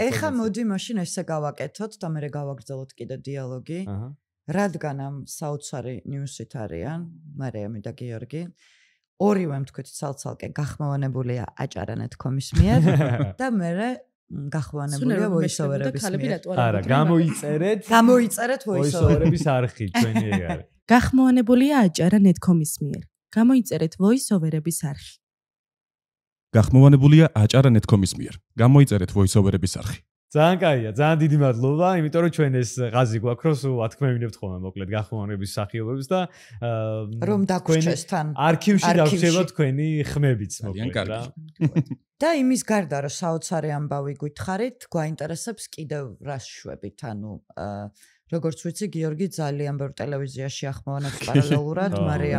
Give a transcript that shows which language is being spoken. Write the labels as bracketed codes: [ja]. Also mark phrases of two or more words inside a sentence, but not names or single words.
[ka] ეხა მოდი მაშინ ესე გავაკეთოთ და მე გავაგრძელოთ კიდე დიალოგი. აჰა. რადგან ამ საოცარი ნიუსით არიან მარიამი და გიორგი. ორივე თქვით ცალ-ცალკე გახმოვანებულია acar.net.com-ის მიერ და მე გახმოვანებულია voice-over-ების მიერ. არა, გამოიწერეთ voice-over-ების არხი ჩვენი ეგ არის. გახმოვანებულია acar.net.com-ის მიერ. გამოიწერეთ voice-over-ების არხი. გახმოვანებულია acar.net.com-ის მიერ. გამოიწერეთ voice-over-ების არხი. ძალიან კაია, ძალიან დიდი მადლობა, იმიტომ რომ ჩვენ ეს ღაზი გვაქვს, რომ სულ ათქმევინებთ ხოლმე მოკლედ გახმოვანების სახიობებს და რომ დაგვრჩეს თან. არქივში დავრჩება თქვენი ხმებიც მოკლედ რა. და იმის გარდა რომ საოცარი ამბავი გითხარით, გვაინტერესებს კიდევ რას შვებით, ანუ როგორც ვიცი, გიორგი ძალიან ბევრ ტელევიზიაში ახმოვანებს პარალელურად, მარიამიც